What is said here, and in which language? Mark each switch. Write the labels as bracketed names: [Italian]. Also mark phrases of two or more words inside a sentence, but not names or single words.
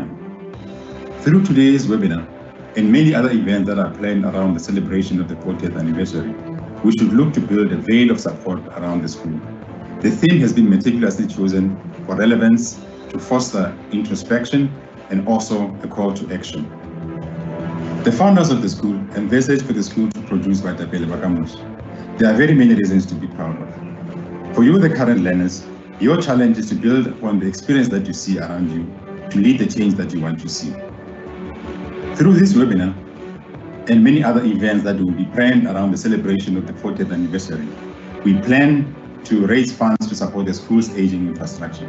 [English] Through today's webinar and many other events that are planned around the celebration of the 40th anniversary, we should look to build a veil of support around the school. The theme has been meticulously chosen for relevance, to foster introspection, and also a call to action. The founders of the school envisaged for the school to produce [Southern Sotho] baetapele ba kamoso. [English] There are very many reasons to be proud of. For you, the current learners, your challenge is to build upon the experience that you see around you to lead the change that you want to see. Through this webinar and many other events that will be planned around the celebration of the 40th anniversary, we plan to raise funds to support the school's aging infrastructure.